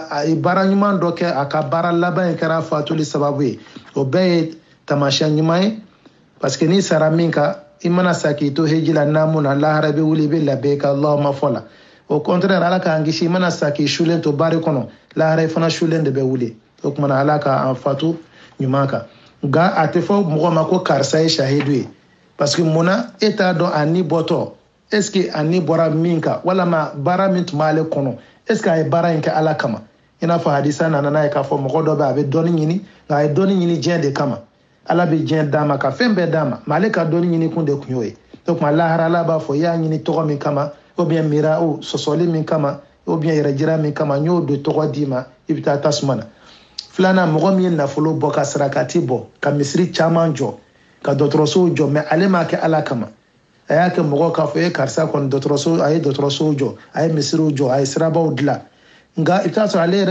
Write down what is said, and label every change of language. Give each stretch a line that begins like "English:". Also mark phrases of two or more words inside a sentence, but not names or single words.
Bambara: a ye baara ɲuman dɔ kɛ a ka baara laban in kɛra fatuli sababu ye o bɛɛ ye tamasiyɛn ɲuman ye
French: parce que
Bambara: n'i sara min kan i mana sa k'i to heji la naamu na lahara bɛ wuli i bɛ labɛn ka Allahuma fɔ la
French: au contraire
Bambara: ala k'an kisi i mana sa k'i sulen to bari kɔnɔ lahara i fana sulen de bɛ wuli o kumana ala k'an fatu ɲuman kan nka a tɛ fɔ mɔgɔ ma ko karisa ye shahidu ye
French: parce que
Bambara: munna e t'a dɔn a ni bɔtɔ
French: est ce que
Bambara: a ni bɔra min kan walama baara min tun b'ale kɔnɔ
French: est ce que
Bambara: a ye baara in kɛ ala kama i n'a fɔ hadisa nana n'a ye k'a fɔ mɔgɔ dɔ bɛ a bɛ dɔnni ɲini nka a ye dɔnni ɲini diɲɛ de kama ala bɛ diɲɛ d'a ma ka fɛn bɛɛ d'a ma mais ale ka dɔnni ɲini kun de kun y'o ye o tuma lahara ala b'a fɔ i y'a ɲini tɔgɔ min kama
French: ou bien
Bambara: mira o sɔsɔli min kama
French: ou bien
Bambara: yɛrɛjira min kama n y'o de tɔgɔ d'i ma i bɛ taa tasuma na filanan mɔgɔ min ye nafolo bɔ ka sarakati bɔ ka misiri caman jɔ ka dɔgɔtɔrɔsow jɔ mais ale m'a kɛ ala kama a y'a kɛ mɔgɔw k'a fɔ e karisa kɔni dɔgɔtɔrɔso a ye dɔgɔtɔrɔsow jɔ a ye misiriw jɔ a ye sirabaw dilan nka i bɛ t'a sɔrɔ ale yɛrɛ